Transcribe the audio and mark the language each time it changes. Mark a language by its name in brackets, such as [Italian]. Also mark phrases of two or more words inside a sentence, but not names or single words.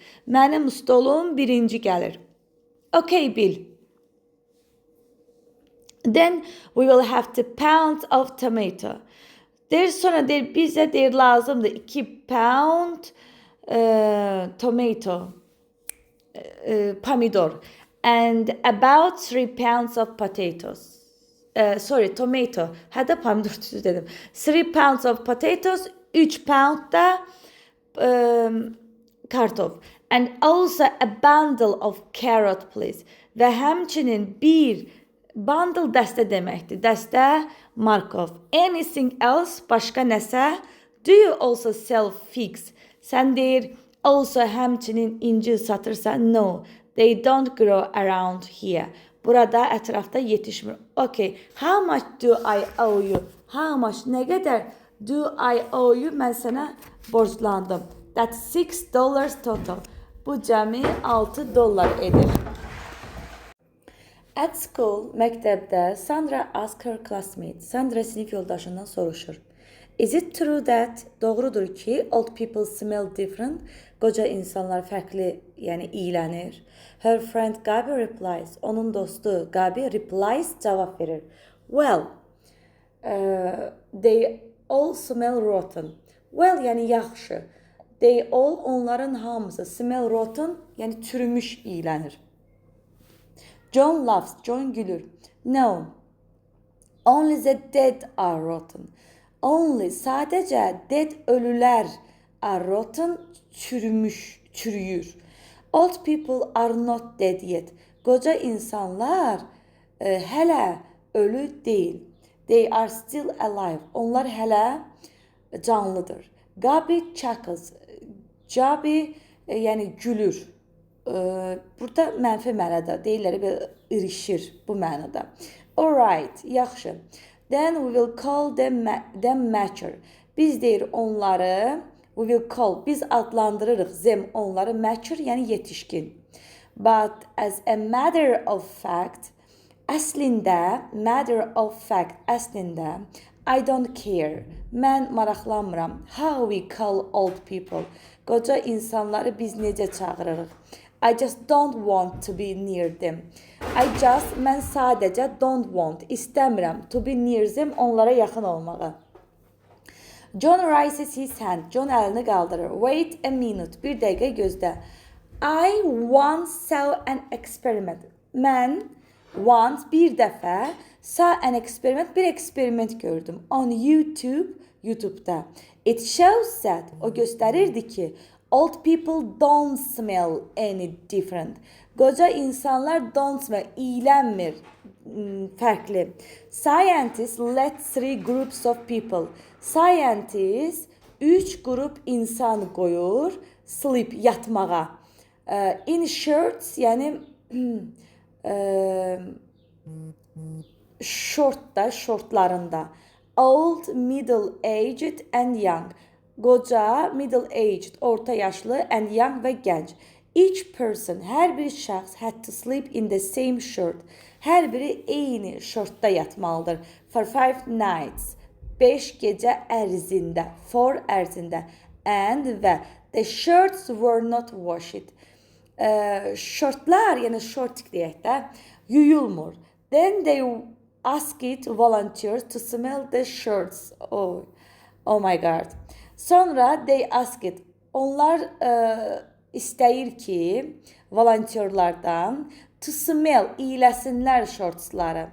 [Azerbaijani] Mənim stolum birinci gəlir. [English] Okay, Bill. Then we will have 2 pounds of tomato. [Azerbaijani] Sonra bizə lazımdır 2 pound tomato, pomidor. [English] And about 3 pounds of potatoes. Tomato. [Azerbaijani] Hədə pomidor düzü dedim. [English] 3 pounds of potatoes, 3 pound [Azerbaijani] da kartof. [English] And also a bundle of carrot, please. [Azerbaijani] Və həmçinin bir bundle dəstə deməkdir. Dəstə markov. [English] Anything else, [Azerbaijani] başqa nəsə? [English] Do you also sell figs? [Azerbaijani] Sən deyir, also həmçinin incir satırsan? [English] No, they don't grow around here. [Azerbaijani] Burada ətrafda yetişmir. [English] Okay, how much do I owe you? How much, [Azerbaijani] nə qədər [English] do I owe you? [Azerbaijani] Mən sənə borclandım. [English] That's $6 total. [Azerbaijani] Bu cəmi $6 edir. [English] At school, məktəbdə, Sandra asked her classmate. [Azerbaijani] Sandra sinif yoldaşından soruşur. [English] Is it true that, [Azerbaijani] doğrudur ki, [English] old people smell different? [Azerbaijani] Qoca insanlar fərqli, yəni iylənir. [English] Her friend Gabi replies. [Azerbaijani] Onun dostu Gabi replies, cavab verir. [English] Well, they all smell rotten. Well, [Azerbaijani] yəni yaxşı. [English] They all, [Azerbaijani] onların hamısı, [English] smell rotten, [Azerbaijani] yəni çürümüş iylənir. [English] John laughs. John gülür. No. Only the dead are rotten. Only sadəcə dead ölülər are rotten çürüyür. Old people are not dead yet. [Azerbaijani] Qoca insanlar hələ ölü deyil. [English] They are still alive. [Azerbaijani] Onlar hələ canlıdır. Gabi chuckles. Gabi yəni gülür. Burada mənfi mənada deyirlər və irişir bu mənada. [English] Alright, yaxşı. Then we will call them mature. [Azerbaijani] Biz deyir onları, [English] we will call, [Azerbaijani] biz adlandırırıq them onları mature, yəni yetişkin. [English] But as a matter of fact, əslində, I don't care. [Azerbaijani] Mən maraqlanmıram. [English] How we call old people. [Azerbaijani] Qoca insanları biz necə çağırırıq? [English] I just don't want to be near them. [Azerbaijani] Mən sadəcə [English] don't want, istəmirəm to be near them, [Azerbaijani] onlara yaxın olmağı. [English] John raises his hand. John [Azerbaijani] əlini qaldırır. [English] Wait a minute. [Azerbaijani] Bir dəqiqə gözlə. [English] I once saw an experiment. Mən once [Azerbaijani] bir dəfə [English] saw an experiment, [Azerbaijani] bir eksperiment gördüm. [English] On YouTube'da. It shows that, [Azerbaijani] o göstərirdi ki, [English] old people don't smell any different. [Azerbaijani] Qoca insanlar [English] don't smell, [Azerbaijani] iylənmir, fərqli. [English] Scientists led 3 groups of people. [Azerbaijani] Scientists 3 grup insan qoyur, sleep, yatmağa. [English] In shirts, [Azerbaijani] yəni şortlarında. [English] Old, middle-aged and young. [Azerbaijani] Qoca, middle-aged, orta yaşlı, [English] and young [Azerbaijani] və gənc. [English] Each person, [Azerbaijani] hər bir şəxs [English] had to sleep in the same shirt. [Azerbaijani] Hər biri eyni şortda yatmalıdır. [English] For 5 nights. 5 [Azerbaijani] gecə ərzində. [English] For ərzində. And və the shirts were not washed. [Azerbaijani] Şortlar, yəni şortik deyək də, yuyulmur. [English] Then they asked volunteers to smell the shirts. Oh my God. Sonra they asked, [Azerbaijani] onlar istəyir ki, volunteerlardan [English] to smell, [Azerbaijani] iyləsinlər şortsları.